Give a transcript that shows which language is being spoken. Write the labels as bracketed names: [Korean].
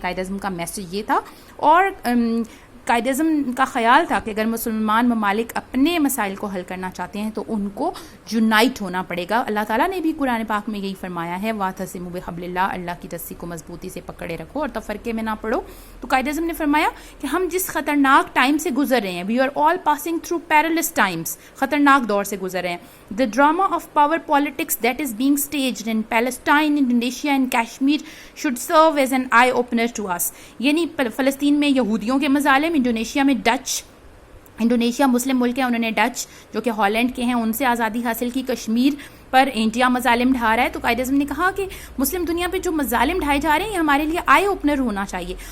[Urdu] قائد اعظم کا میسج یہ تھا. اور قائد اعظم کا خیال تھا کہ اگر مسلمان ممالک اپنے مسائل کو حل کرنا چاہتے ہیں تو ان کو یونائٹ ہونا پڑے گا. اللہ تعالیٰ نے بھی قرآن پاک میں یہی فرمایا ہے, [Arabic] وَاعْتَصِمُوا بِحَبْلِ اللَّهِ, [Urdu] اللہ کی رسی کو مضبوطی سے پکڑے رکھو اور تفرقے میں نہ پڑو. تو قائد اعظم نے فرمایا کہ ہم جس خطرناک ٹائم سے گزر رہے ہیں, [English] we are all passing through perilous times, [Urdu] خطرناک دور سے گزر رہے ہیں. [English] The drama of power politics that is being staged in Palestine, Indonesia and Kashmir should serve as an eye opener to us. [Urdu] یعنی فلسطین میں یہودیوں کے مظالم, انڈونیشیا میں ڈچ, انڈونیشیا مسلم ملک ہے, انہوں نے ڈچ جو کہ ہالینڈ کے ہیں ان سے آزادی حاصل کی, کشمیر پر انڈیا مظالم ڈھا رہا ہے. تو قائد اعظم نے کہا کہ مسلم دنیا پہ جو مظالم ڈھائے جا رہے ہیں یہ ہمارے لیے آئی اوپنر ہونا چاہیے.